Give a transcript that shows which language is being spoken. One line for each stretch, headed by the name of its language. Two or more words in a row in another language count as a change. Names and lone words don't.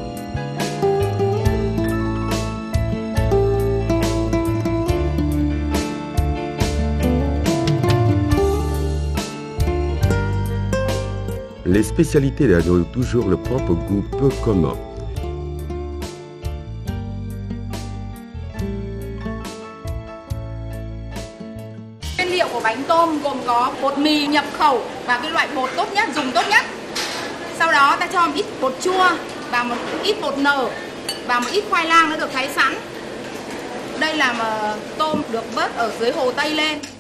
French: Les spécialités de Hanoï ont toujours le propre goût peu commun.
Vietnamese: Nguyên liệu của bánh tôm gồm có bột mì nhập khẩu và cái loại bột tốt nhất, dùng tốt nhất. Sau đó ta cho một ít bột chua và một ít bột nở và một ít khoai lang đã được thái sẵn. Đây là mà tôm được vớt ở dưới hồ Tây lên.